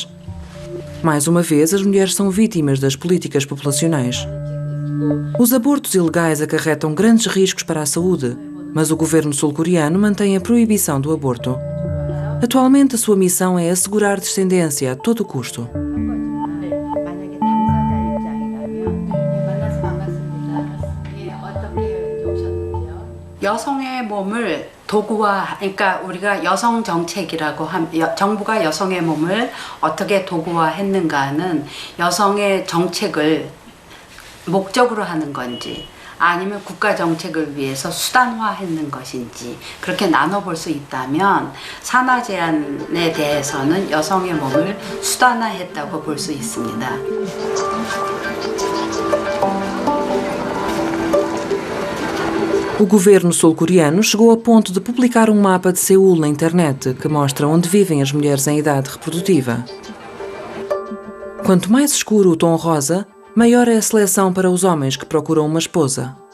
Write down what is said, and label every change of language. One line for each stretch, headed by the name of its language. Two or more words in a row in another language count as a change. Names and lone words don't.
Portuguese: Mais uma vez, as mulheres são vítimas das políticas populacionais. Os abortos ilegais acarretam grandes riscos para a saúde, mas o governo sul-coreano mantém a proibição do aborto. Atualmente, a sua missão é assegurar descendência a todo custo.
Korean: 여성의 몸을 도구화, 그러니까 우리가 여성 정책이라고 정부가 여성의 몸을 어떻게 도구화했는가는 여성의 정책을 목적으로 하는 건지 아니면 국가 정책을 위해서 수단화했는 것인지 그렇게 나눠볼 수 있다면 산하 제한에 대해서는 여성의 몸을 수단화했다고 볼 수 있습니다.
Portuguese: O governo sul-coreano chegou a ponto de publicar um mapa de Seul na internet que mostra onde vivem as mulheres em idade reprodutiva. Quanto mais escuro o tom rosa, maior é a seleção para os homens que procuram uma esposa.